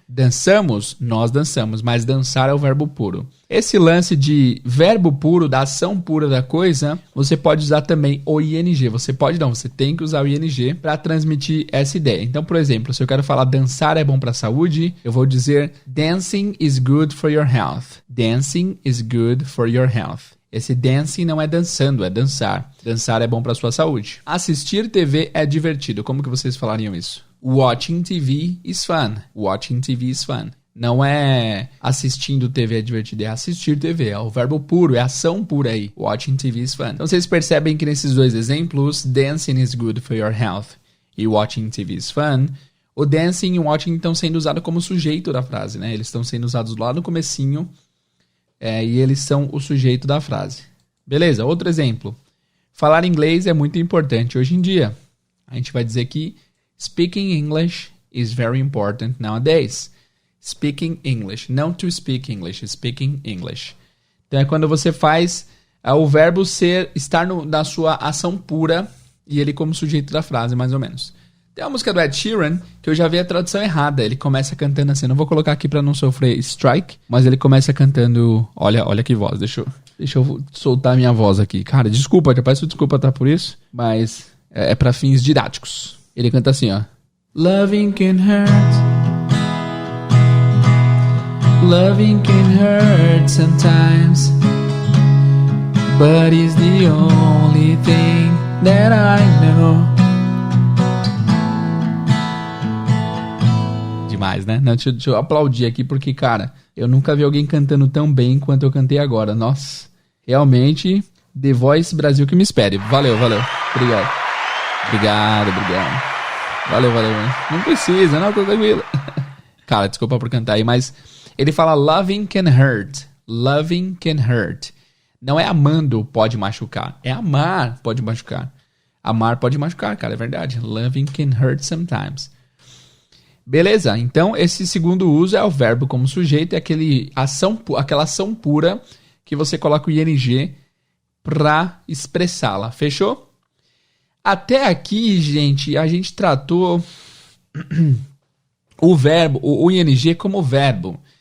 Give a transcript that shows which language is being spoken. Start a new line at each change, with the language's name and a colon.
Portuguese: Dançamos, nós dançamos, mas dançar é o verbo puro. Esse lance de verbo puro, da ação pura da coisa, você pode usar também o ing. Você tem que usar o ing para transmitir essa ideia. Então, por exemplo, se eu quero falar dançar é bom para a saúde, eu vou dizer
English: dancing is good for your health. Dancing is good for your health.
Portuguese: Esse dancing não é dançando, é dançar. Dançar é bom para a sua saúde. Assistir TV é divertido. Como que vocês falariam isso?
English: Watching TV is fun. Watching TV is fun.
Portuguese: Não é assistindo TV é divertido, é assistir TV. É o verbo puro, é a ação pura aí.
English: Watching TV is fun.
Portuguese: Então vocês percebem que nesses dois exemplos,
English: dancing is good for your health
Portuguese: e
English: watching TV is fun,
Portuguese: o dancing e o watching estão sendo usados como sujeito da frase, né? Eles estão sendo usados lá no comecinho e eles são o sujeito da frase. Beleza, outro exemplo. Falar inglês é muito importante hoje em dia. A gente vai dizer que
English: speaking English is very important nowadays. Speaking English.
Portuguese: Não
English: to speak English, speaking English.
Portuguese: Então é quando você faz o verbo estar na sua ação pura e ele como sujeito da frase, mais ou menos. Tem uma música do Ed Sheeran que eu já vi a tradução errada. Ele começa cantando assim, não vou colocar aqui pra não sofrer strike, mas ele começa cantando... Olha que voz, deixa eu soltar minha voz aqui. Cara, desculpa, já peço desculpa por isso, mas é pra fins didáticos. Ele canta assim, ó.
English: Loving can hurt. Loving can hurt sometimes, but it's the only thing that I know.
Portuguese: Demais, né? Não, deixa eu aplaudir aqui porque, cara, eu nunca vi alguém cantando tão bem quanto eu cantei agora. Nossa, realmente, The Voice Brasil que me espere. Valeu. Obrigado. Valeu. Não precisa, não, tô tranquilo. Cara, desculpa por cantar aí, mas ele fala
English: loving can hurt. Loving can hurt.
Portuguese: Não é amando pode machucar. É amar pode machucar. Amar pode machucar, cara, é verdade.
English: Loving can hurt sometimes.
Portuguese: Beleza, então esse segundo uso é o verbo como sujeito. É aquela ação pura que você coloca o ing pra expressá-la. Fechou? Até aqui, gente, a gente tratou o verbo, o ing como verbo.